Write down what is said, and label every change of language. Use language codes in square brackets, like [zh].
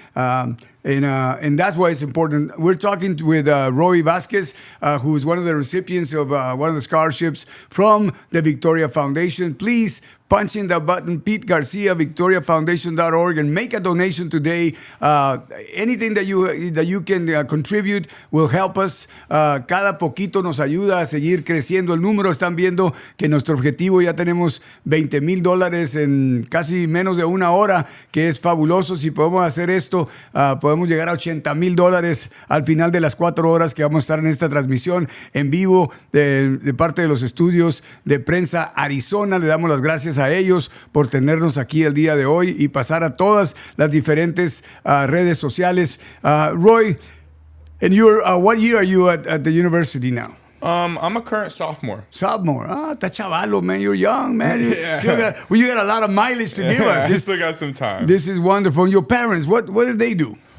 [en] And that's why it's important. We're talking with Roy Vasquez, who is one of the recipients of one of the scholarships from the Victoria Foundation. Please punch in the button, Pete Garcia, victoriafoundation.org, and make a donation today. Anything that you can contribute will help us. [es] Cada poquito nos ayuda a seguir creciendo el número. Están viendo que nuestro objetivo ya tenemos $20,000 en casi menos de una hora, que es fabuloso. Si podemos hacer esto, podemos llegar a $80,000 al final de las 4 horas que vamos a estar en esta transmisión en vivo de parte de los estudios de Prensa Arizona. Le damos las gracias a ellos por tenernos aquí el día de hoy y pasar a todas las diferentes redes sociales. [en] Roy, and what year are you at the university now? I'm a current sophomore. Sophomore. [es] Está chavalo, [en] man. You're young, man. You got a lot of mileage to give us. I still got some time. This is wonderful. And your parents, what did they do?